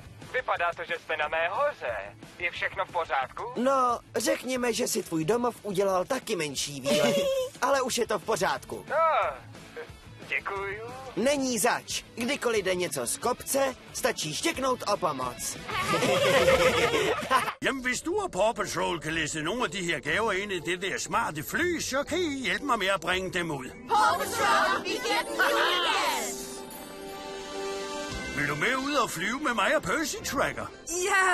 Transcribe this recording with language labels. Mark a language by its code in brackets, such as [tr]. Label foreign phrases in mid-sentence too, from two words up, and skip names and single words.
[cs] Vypadá to, že jste na mé hoře. Je všechno v pořádku? No, řekněme, že si tvůj domov udělal taky menší výlet. Ale už je to v pořádku. No, děkuju. Není zač. Kdykoliv jde něco z kopce, stačí štěknout o pomoc. [da] Jamen, hvis du og Paw Patrol kan læse nogle af de her gaver ind i det der smarte fly, så kan I hjælpe mig med at bringe dem ud. Paw Patrol, vi giver den gas! Vil du med ud og flyve med mig og Percy Tracker? Ja!